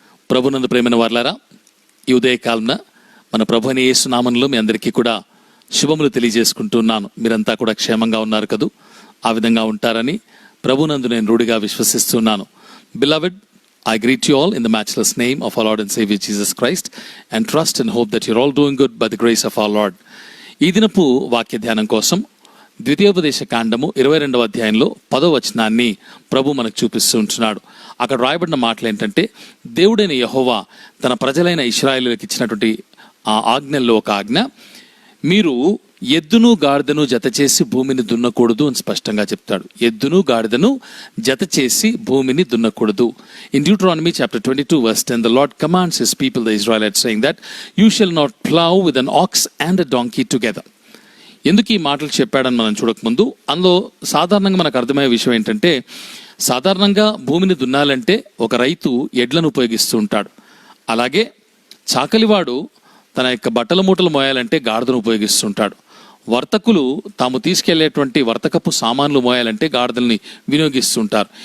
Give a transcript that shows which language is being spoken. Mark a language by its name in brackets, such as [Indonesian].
[Telugu] ప్రభునందు ప్రేమైన వారలారా, ఈ ఉదయకాలంన మన ప్రభు అయిన యేసు నామములో మీ అందరికీ కూడా శుభములు తెలియజేసుకుంటున్నాను. మీరంతా కూడా క్షేమంగా ఉన్నారు కదూ? ఆ విధంగా ఉంటారని ప్రభునందు నేను రూఢిగా విశ్వసిస్తున్నాను. [English] Beloved, I greet you all in the matchless name of our Lord and Savior Jesus Christ and trust and hope that you're all doing good by the grace of our Lord. [Telugu] ఈ దినపు వాక్య ధ్యానం కోసం ద్వితీయోపదేశ కాండము 22వ అధ్యాయంలో 10వ వచనాన్ని ప్రభు మనకు చూపిస్తూ ఉంటున్నాడు. అక్కడ రాయబడిన మాటలు ఏంటంటే, దేవుడైన యెహోవా తన ప్రజలైన ఇశ్రాయేలులకు ఇచ్చినటువంటి ఆ ఆజ్ఞల్లో ఒక ఆజ్ఞ, మీరు ఎద్దును గాడిదను జత చేసి భూమిని దున్నకూడదు అని స్పష్టంగా చెప్తాడు. ఎద్దును గాడిదను జత చేసి భూమిని దున్నకూడదు. [English] In Deuteronomy chapter 22 verse 10, the Lord commands his people, the Israelites, saying that you shall not plow with an ox and a donkey together. [Telugu] ఎందుకు ఈ మాటలు చెప్పాడని మనం చూడకముందు, అందులో సాధారణంగా మనకు అర్థమయ్యే విషయం ఏంటంటే, సాధారణంగా భూమిని దున్నాలంటే ఒక రైతు ఎడ్లను ఉపయోగిస్తూ ఉంటాడు. అలాగే చాకలివాడు తన యొక్క బట్టల మూటలు మోయాలంటే గాడిదను ఉపయోగిస్తుంటాడు. వర్తకులు తాము తీసుకెళ్లేటువంటి వర్తకపు సామాన్లు మోయాలంటే గాడిదల్ని వినియోగిస్తుంటారు.